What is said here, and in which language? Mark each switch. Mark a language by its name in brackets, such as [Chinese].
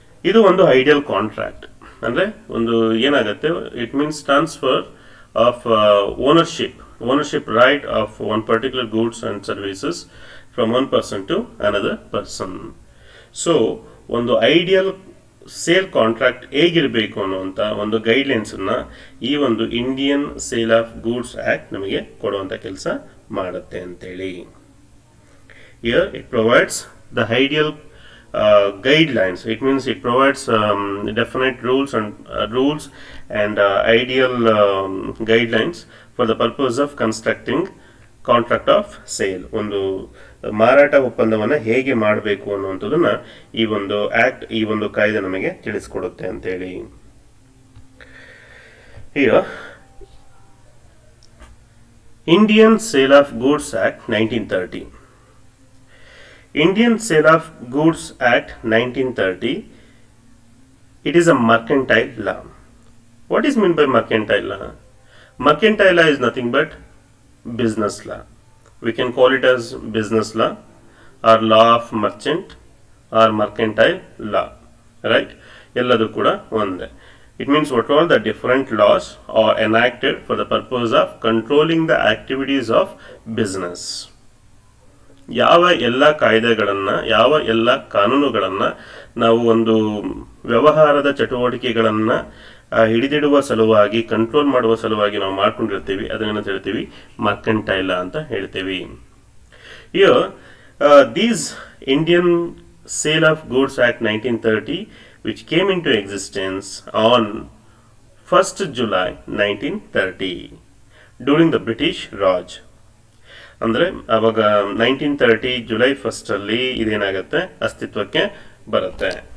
[Kannada] ಇದು ಒಂದು ideal contract. ಅಂದ್ರೆ ಒಂದು ಏನಾಗುತ್ತೆ, [English] It means transfer of ownership right of one particular goods and services from one person to another person. [Kannada] So ಒಂದು ideal sale contract ಹೇಗಿರಬೇಕು ಅನ್ನುವಂಥ ಒಂದು ಗೈಡ್ಲೈನ್ಸ್ ಅನ್ನ ಈ ಒಂದು Indian sale of goods act ನಮಗೆ ಕೊಡುವಂಥ ಕೆಲಸ ಮಾಡುತ್ತೆ ಅಂತೇಳಿ. [English] Here it provides the ideal guidelines. It means it provides definite rules and ideal guidelines for the purpose of constructing contract of sale. [Kannada] ಒಂದು ಮಾರಾಟ ಒಪ್ಪಂದವನ್ನ ಹೇಗೆ ಮಾಡಬೇಕು ಅನ್ನುವಂಥದ್ದನ್ನ ಈ ಒಂದು ಆಕ್ಟ್, ಈ ಒಂದು ಕಾಯ್ದೆ ನಮಗೆ ತಿಳಿಸ್ಕೊಡುತ್ತೆ ಅಂತೇಳಿ. ಈಗ Indian sale of goods act 1930. [English] Indian Sale of Goods Act 1930, it is a mercantile law. What is meant by mercantile law? Mercantile law is nothing but business law. We can call it as business law or law of merchant or mercantile law, right? [Kannada] Elladu kuda onde. [English] It means what all the different laws are enacted for the purpose of controlling the activities of business. [Kannada] ಯಾವ ಎಲ್ಲ ಕಾಯ್ದೆಗಳನ್ನು, ಯಾವ ಎಲ್ಲ ಕಾನೂನುಗಳನ್ನು ನಾವು ಒಂದು ವ್ಯವಹಾರದ ಚಟುವಟಿಕೆಗಳನ್ನು ಹಿಡಿದಿಡುವ ಸಲುವಾಗಿ, ಕಂಟ್ರೋಲ್ ಮಾಡುವ ಸಲುವಾಗಿ ನಾವು ಮಾಡ್ಕೊಂಡಿರ್ತೀವಿ, ಅದನ್ನು ಹೇಳ್ತೀವಿ ಮರ್ಕೆಂಟೈಲ ಅಂತ ಹೇಳ್ತೀವಿ. [English] Here, these Indian Sale of Goods Act 1930, which came into existence on 1st July 1930 during the British Raj. [Kannada] ಅಂದರೆ ಅವಾಗ 1930 ಜುಲೈ 1 ಇದೇನಾಗುತ್ತೆ, ಅಸ್ತಿತ್ವಕ್ಕೆ ಬರುತ್ತೆ.